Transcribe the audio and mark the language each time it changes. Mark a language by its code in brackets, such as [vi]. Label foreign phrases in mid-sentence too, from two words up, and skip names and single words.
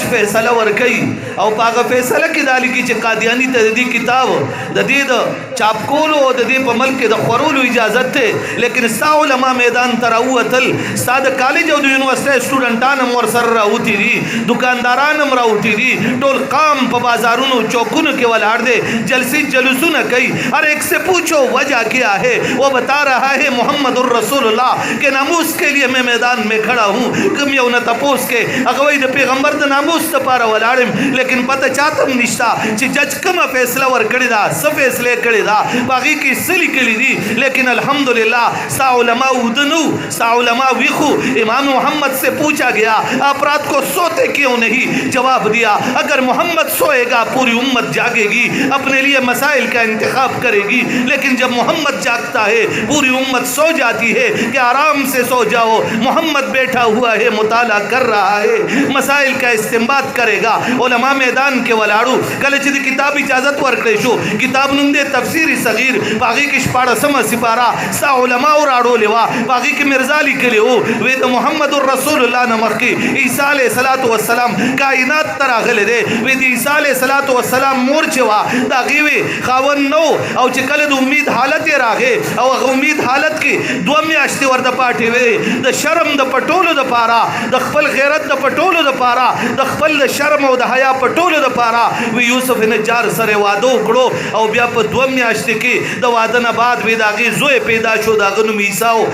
[ps] فیصله ورکوي او په هغه فیصله کې دا لیکي چې قادیاني ته د دې کتاب د دې د چاپ کولو او د دې په ملک کې د خورولو اجازت دی، لیکن ستا علما میدان ته راووتل، ستا د کالج او د یونیورسټۍ سټوډنټان هم ورسره راوتي دي، دکانداران هم راوتي دي، ټول قام په بازارونو چوکونو کې ولاړ دی، جلسې جلوسونه کوي، [ur] ہر ایک سے پوچھو وجہ کیا ہے، وہ بتا رہا ہے محمد الرسول اللہ کے ناموس کے لیے میں میدان میں کھڑا ہوں. [ps] کم یو نه تپوس کې هغه وایي د پیغمبر د ناموس دپاره ولاړ یم، لیکن پته چاته هم نشته چې جج کومه فیصله ورکړې ده، څه فیصلې کړې ده، په هغې کې څه لیکلي دي. لیکن الحمدللہ ستا علماء اوده نه وو، ستا علماء ویښ وو. [ur] امام محمد سے پوچھا گیا آپ رات کو سوتے کیوں نہیں؟ جواب دیا اگر محمد سوئے گا پوری امت جاگے گی، اپنے لیے مسائل کا انتخاب کرے گی، لیکن جب محمد جاگتا ہے پوری امت سو جاتی ہے کہ آرام سے سو جاؤ، محمد بیٹھا ہوا ہے مطالعہ کر رہا ہے، مسائل کا استنباط کرے گا. [ps] علماء میدان کې ولاړو، کله چې د کتاب اجازت ورکړی شو، کتاب نوم دی تفسیر صغیر، په هغې کې 14مه سپاره ستا علماو راړولې وه، په هغې کې مرزا لیکلی و، وی د محمد رسول الله نه مخکې عیسی علیه صلات وسلام کائنات ته راغلی دی، وی د عیسی علیه صلات وسلام مور چې وه د هغې وی خاوند نه او چې کله د امید حالت یې راغې او هغه امید حالت کې 2 میاشتې ورته پاتې وې، د شرم د پټولو دپاره، د خپل غیرت د پټولو دپاره، د خپل د شرم او د حیا پټولو دپاره وی یوسف نجار سره واده وکړو او بیا په 2 میاشتې کې د واده نه بعد وی د هغې زوی پیدا شو، د هغه نوم عیسی و.